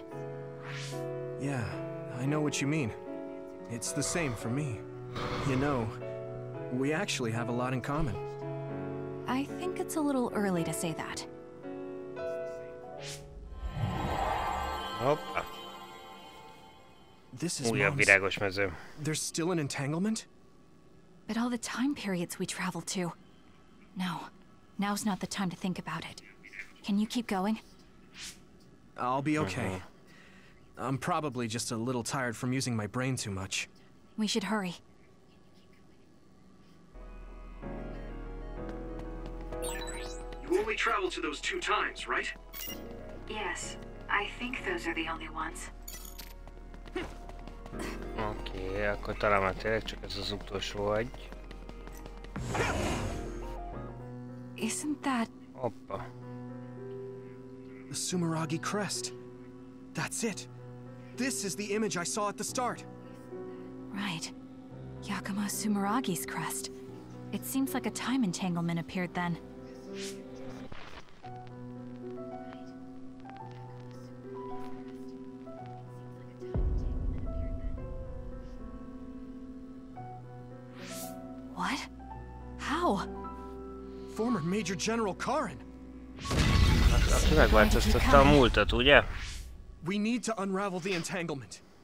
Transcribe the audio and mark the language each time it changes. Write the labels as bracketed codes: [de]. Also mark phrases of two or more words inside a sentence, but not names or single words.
[en] Yeah, I know what you mean. It's the same for me. You know, we actually have a lot in common. I think it's a little early to say that. [hu] Hoppa. [en] This is [hu] Újabb virágos mező. [en] There's still an entanglement? But all the time periods we travel to. No, now's not the time to think about it. Can you keep going? I'll be okay. I'm probably just a little tired from using my brain too much. We should hurry. You only traveled to those 2 times, right? Yes, I think those are the only ones. [hu] Oké, akkor talán már tényleg csak ez az utolsó egy. [en] Isn't that... [hu] Hoppa. [en] The Sumeragi crest. That's it. This is the image I saw at the start. Right. Yakumo Sumeragi's crest. It seems like a time entanglement appeared then. What? How? Former Major General Karin. [hu] Aki megváltoztatta a múltat, ugye? [en] We need to unravel the entanglement.